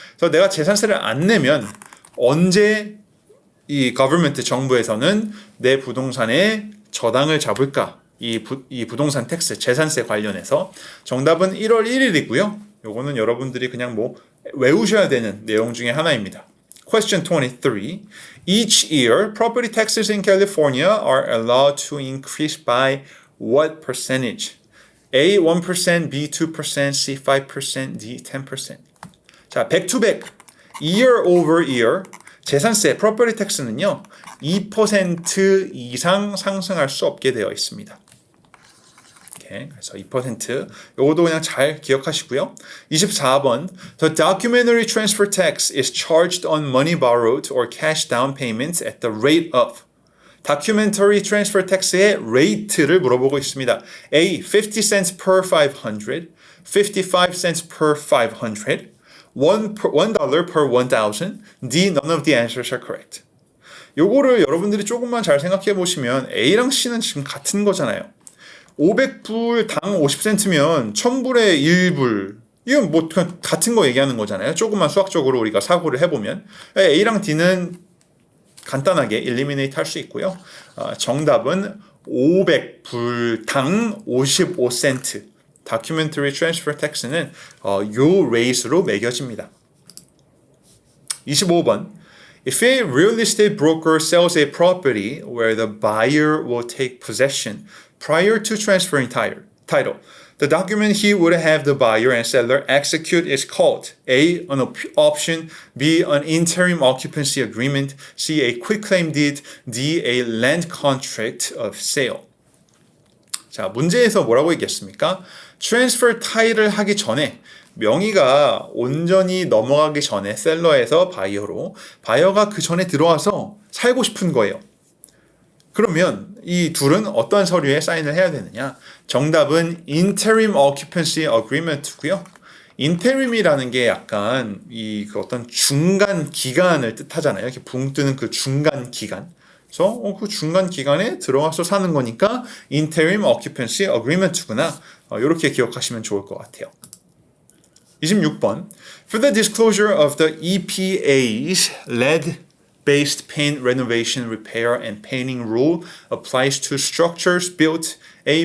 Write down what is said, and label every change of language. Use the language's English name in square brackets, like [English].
[Korean] 그래서 내가 재산세를 안 내면 언제 이 government 정부에서는 내 부동산에 저당을 잡을까? 이 부동산 텍스, 재산세 관련해서 정답은 1월 1일이고요. 요거는 여러분들이 그냥 뭐 외우셔야 되는 내용 중에 하나입니다. [English] Question 23. Each year, property taxes in California are allowed to increase by what percentage? A 1%, B 2%, C 5%, D 10%. 자, back to back. Year over year. [Korean] 재산세, property tax는요, 2% 이상 상승할 수 없게 되어 있습니다. 그래서 2%. 요것도 그냥 잘 기억하시고요. 24번. [English] The documentary transfer tax is charged on money borrowed or cash down payments at the rate of. [Korean] Documentary transfer tax의 rate를 물어보고 있습니다. [English] A. 50 cents per 500, 55 cents per 500, $1 per 1,000. D. None of the answers are correct. [Korean] 요거를 여러분들이 조금만 잘 생각해 보시면 A랑 C는 지금 같은 거잖아요. 500불 당 50센트면 1000불에 1불. 이건 뭐 같은 거 얘기하는 거잖아요. 조금만 수학적으로 우리가 사고를 해보면 A랑 D는 간단하게 eliminate 할 수 있고요. 정답은 500불 당 55센트. Documentary Transfer Tax는 요 레이스로 매겨집니다. 25번. [English] If a real estate broker sells a property where the buyer will take possession prior to transferring title, the document he would have the buyer and seller execute is called A. An option, B. An interim occupancy agreement, C. A quitclaim deed, D. A land contract of sale. [Korean] 자, 문제에서 뭐라고 얘기했습니까? 트랜스퍼 타일을 하기 전에 명의가 온전히 넘어가기 전에 셀러에서 바이어로 바이어가 그 전에 들어와서 살고 싶은 거예요. 그러면 이 둘은 어떠한 서류에 사인을 해야 되느냐? 정답은 interim occupancy agreement고요. interim이라는 게 약간 그 어떤 중간 기간을 뜻하잖아요. 이렇게 붕 뜨는 그 중간 기간. 그래서 그 중간 기간에 들어와서 사는 거니까 interim occupancy agreement구나. 이렇게 기억하시면 좋을 것 같아요. 26번. [English] For the disclosure of the EPA's lead-based paint renovation, repair, and painting rule applies to structures built A.